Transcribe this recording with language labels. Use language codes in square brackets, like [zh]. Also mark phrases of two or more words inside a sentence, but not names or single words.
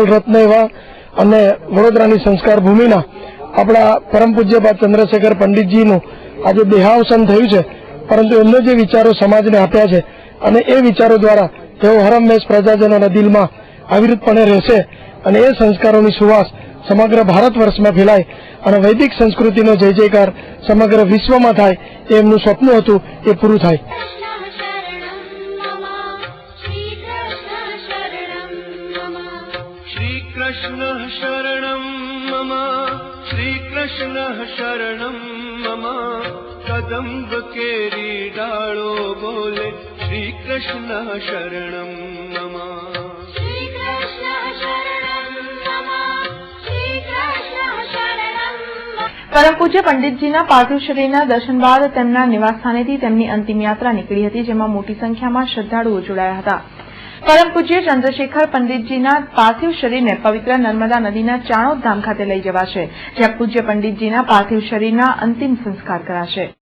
[gu] રત્ન એવા અને વડોદરાની સંસ્કાર ભૂમિના આપણા પરમ પૂજ્યપાદ ચંદ્રશેખર પંડિતજીનું આજે દેહાવસાન થયું છે, પરંતુ એમને જે વિચારો સમાજને આપ્યા છે અને એ વિચારો દ્વારા તેઓ હરહંમેશ પ્રજાજનોના દિલમાં અવિરતપણે રહેશે અને એ સંસ્કારોની સુવાસ સમગ્ર ભારત વર્ષમાં ફેલાય અને વૈદિક સંસ્કૃતિનો જય જયકાર સમગ્ર વિશ્વમાં થાય એ એમનું સ્વપ્ન હતું, એ પૂરું થાય। [sa] श्री कृष्ण शरणं मम, श्री कृष्ण शरणं मम, [gu] કદમ્બ કેરી ડાળો બોલે [sa] श्री कृष्ण शरणं मम। [gu] પરમ પૂજ્ય પંડિતજીના પાર્થિવ शरीરના દર્શન બાદ તેમના નિવાસસ્થાનેથી તેમની અંતિમ યાત્રા નીકળી હતી, જેમાં મોટી સંખ્યામાં શ્રદ્ધાળુઓ જોડાયા હતા। પરમ પૂજ્ય ચંદ્રશેખર પંડિતજીના પાર્થિવ શરીરને પવિત્ર નર્મદા નદીના ચાણોદ ધામ ખાતે લઈ જવાશે, જ્યાં પૂજ્ય પંડિતજીના પાર્થિવ શરીરના અંતિમ સંસ્કાર કરાશે।